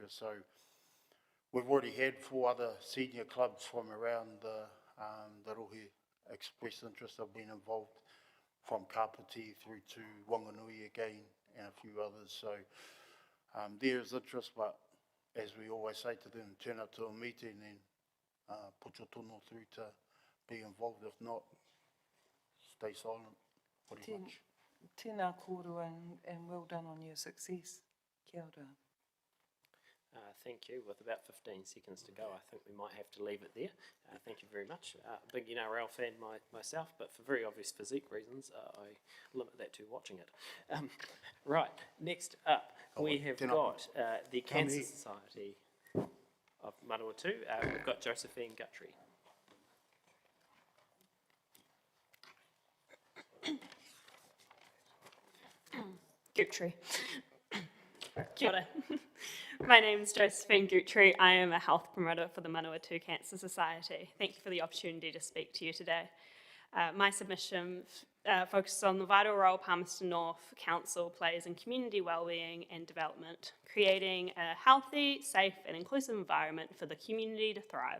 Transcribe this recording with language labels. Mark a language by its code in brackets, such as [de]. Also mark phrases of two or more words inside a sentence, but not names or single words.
[en] So we've already had 4 other senior clubs from around the Rohe expressed interest of being involved, from Kapiti through to Wanganui again, and a few others. So there is interest, but as we always say to them, turn up to a meeting and put your tono through to be involved. If not, stay silent, pretty much. [mi] Tēnā kōrua, [en] and well done on your success. [mi] Kia ora. [en] Thank you. With about 15 seconds to go, I think we might have to leave it there. Thank you very much. Big NRL fan myself, but for very obvious physique reasons, I limit that to watching it. Right, next up, we have got the Cancer Society of Manawatu. We've got Josephine Guthrie. Guthrie. [mi] Kia ora. [en] My name is Josephine Guthrie. I am a health promoter for the Manawatu Cancer Society. Thank you for the opportunity to speak to you today. My submission focuses on the vital role Palmerston North Council plays in community wellbeing and development, creating a healthy, safe and inclusive environment for the community to thrive.